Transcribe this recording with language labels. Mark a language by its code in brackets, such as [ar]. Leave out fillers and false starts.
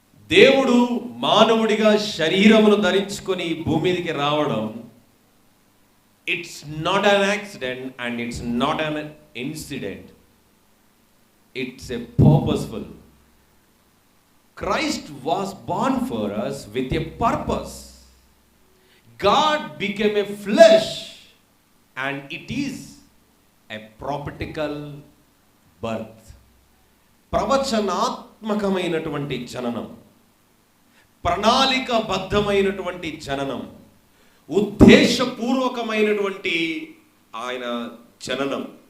[te] దేవుడు మానవుడిగా శరీరమును ధరించుకొని భూమి మీదకి రావడం, [en] It's not an accident and it's not an incident, it's a purposeful. Christ was born for us with a purpose. God became a flesh and it is a prophetical birth. [te] ప్రవచనాత్మకమైనటువంటి జననం, ప్రణాళికబద్ధమైనటువంటి జననం, ఉద్దేశపూర్వకమైనటువంటి ఆయన జననం.